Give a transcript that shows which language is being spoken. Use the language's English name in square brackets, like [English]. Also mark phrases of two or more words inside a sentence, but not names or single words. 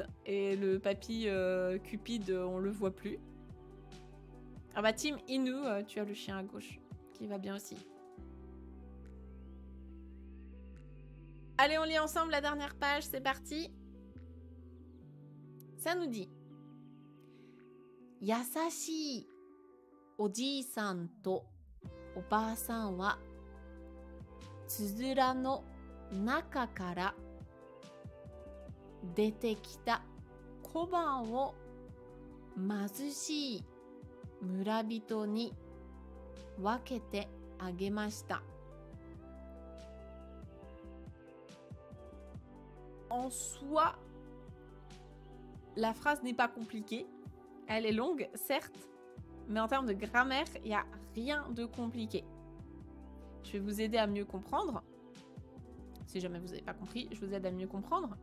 [French] Et le papy Cupid, on le voit plus. Ah bah, Team Inu, tu as le chien à gauche, qui va bien aussi. Allez, on lit ensemble la dernière page, c'est parti. Ça nous dit « [Japanese] 優しいおじいさんとおばあさんはつづらの中から出てきた小判を貧しい村人に分けてあげました » [French] En soi, la phrase n'est pas compliquée. Elle est longue, certes, mais en termes de grammaire, il n'y a rien de compliqué. Je vais vous aider à mieux comprendre. Si jamais vous n'avez pas compris, je vous aide à mieux comprendre.